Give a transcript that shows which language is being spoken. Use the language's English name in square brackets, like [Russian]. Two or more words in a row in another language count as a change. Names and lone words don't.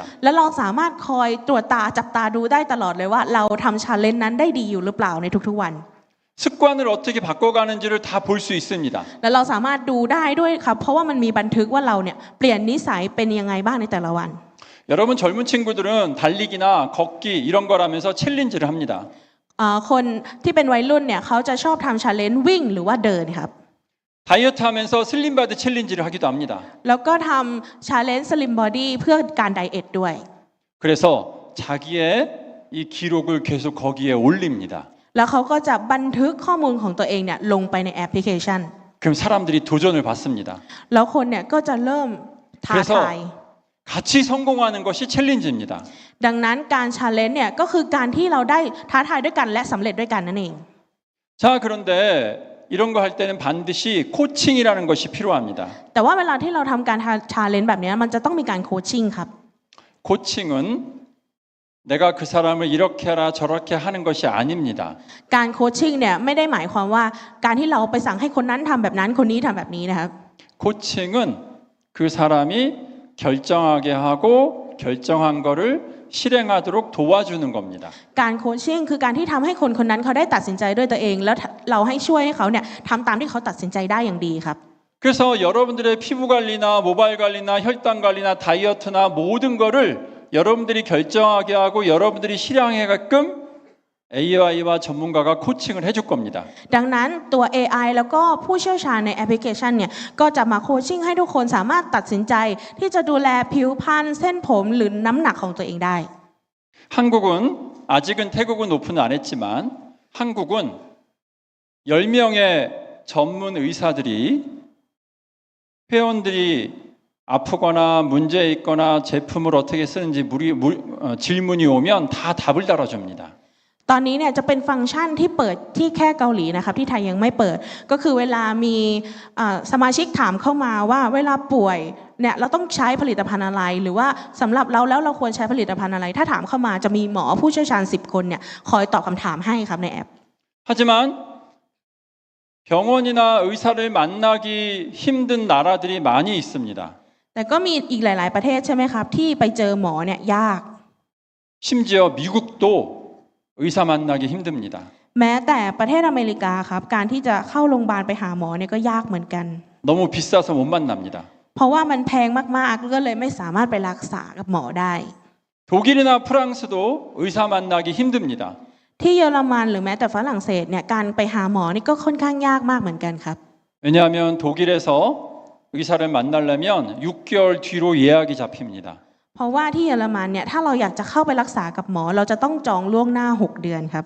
[Thai] แล้วเราสามารถคอยตรวจตาจับตาดูได้ตลอดเลยว่าเราทำ challenge นั้นได้ดีอยู่หรือเปล่าในทุกๆวัน [Korean] 습관을 어떻게 바꿔가는지를 다 볼 수 있습니다. [Thai] แล้วเราสามารถดูได้ด้วยครับเพราะว่ามันมีบันทึกว่าเราเนี่ยเปลี่ยนนิสัยเป็นยังไงบ้างในแต่ละวัน [Korean] 여러분 젊은 친구들은 달리기나 걷기 이런 걸 하면서 챌린지를 합니다. [Thai] คนที่เป็นวัยรุ่นเนี่ยเขาจะชอบทำ challenge วิ่งหรือว่าเดินครับ [Korean] 다이어트 하면서 슬림바디 챌린지를 하기도 합니다. [Thai] แล้วก็ทำ [English] challenge slim body [Thai] เพื่อการไดเอทด้วย [Korean] 그래서 자기의 이 기록을 계속 거기에 올립니다. [Thai] แล้วเขาก็จะบันทึกข้อมูลของตัวเองเนี่ยลงไปในแอปพลิเคชัน [Korean] 그럼 사람들이 도전을 받습니다. [Thai] แล้วคนเนี่ยก็จะเริ่มท้าทาย [Korean] 같이 성공하는 것이 챌린지입니다. [Thai] ดังนั้นการ challenge เนี่ยก็คือการที่เราได้ท้าทายด้วยกันและสำเร็จด้วยกันนั่นเอง [Korean] 자, 그런데 이런 거 할 때는 반드시 코칭이라는 것이 필요합니다. [Thai] แต่ว่าเวลาที่เราทำการ challenge แบบนี้มันจะต้องมีการโคชชิ่งครับ [Korean] 코칭은 내가 그 사람을 이렇게 하라 저렇게 하는 것이 아닙니다. [Thai] การโคชชิ่งเนี่ยไม่ได้หมายความว่าการที่เราไปสั่งให้คนนั้นทำแบบนั้นคนนี้ทำแบบนี้นะครับ [Korean] 코칭은 그 사람이 결정하게 하고 결정한 거를 실행하도록 도와주는 겁니다. [Thai] การโคชชิ่งคือการที่ทำให้คนคนนั้นเขาได้ตัดสินใจด้วยตัวเองแล้วเราให้ช่วยให้เขาเนี่ยทำตามที่เขาตัดสินใจได้อย่างดีครับ [Korean] 그래서 여러분들의 피부 관리나 모바일 관리나 혈당 관리나 다이어트나 모든 거를 여러분들이 결정하게 하고 여러분들이 실행하게끔 AI와 전문가가 코칭을 해줄 겁니다. [Thai] ดังนั้นตัว AI แล้วก็ผู้เชี่ยวชาญในแอปพลิเคชันเนี่ยก็จะมาโคชชิ่งให้ทุกคนสามารถตัดสินใจที่จะดูแลผิวพรรณเส้นผมหรือน้ำหนักของตัวเองได้ [Korean] 한국은 아직은 태국은 오픈을 안 했지만 한국은 10명의 전문 의사들이 회원들이 아프거나 문제 있거나 제품을 어떻게 쓰는지 질문이 오면 다 답을 달아줍니다. [Thai] ตอนนี้เนี่ยจะเป็นฟังก์ชันที่เปิดที่แค่เกาหลีนะครับที่ไทยยังไม่เปิดก็คือเวลามีสมาชิกถามเข้ามาว่าเวลาป่วยเนี่ยเราต้องใช้ผลิตภัณฑ์อะไรหรือว่าสำหรับเราแล้วเราควรใช้ผลิตภัณฑ์อะไรถ้าถามเข้ามาจะมีหมอผู้เชี่ยวชาญ10 คนเนี่ยคอยตอบคำถามให้ครับในแอป [Korean] 하지만 병원이나 의사를 만나기 힘든 나라들이 많이 있습니다. [Thai] แต่ก็มีอีกหลายๆประเทศใช่ไหมครับที่ไปเจอหมอเนี่ยยาก [Korean] 심지어 미국도 의사 만나기 힘듭니다. [Thai] แม้แต่ประเทศอเมริกาครับการที่จะเข้าโรงพยาบาลไปหาหมอเนี่ยก็ยากเหมือนกัน [Korean] 너무 비싸서 못 만납니다. [Thai] เพราะว่ามันแพงมากๆก็เลยไม่สามารถไปรักษากับหมอได้ [Korean] 독일이나 프랑스도 의사 만나기 힘듭니다. [Thai] ที่เยอรมันหรือแม้แต่ฝรั่งเศสเนี่ยการไปหาหมอนี่ก็ค่อนข้างยากมากเหมือนกันครับ [Korean] 왜냐하면 독일에서 의사를 만나려면 6개월 뒤로 예약이 잡힙니다. [Thai] เพราะว่าที่เยอรมันเนี่ยถ้าเราอยากจะเข้าไปรักษากับหมอเราจะต้องจองล่วงหน้า6 เดือนครับ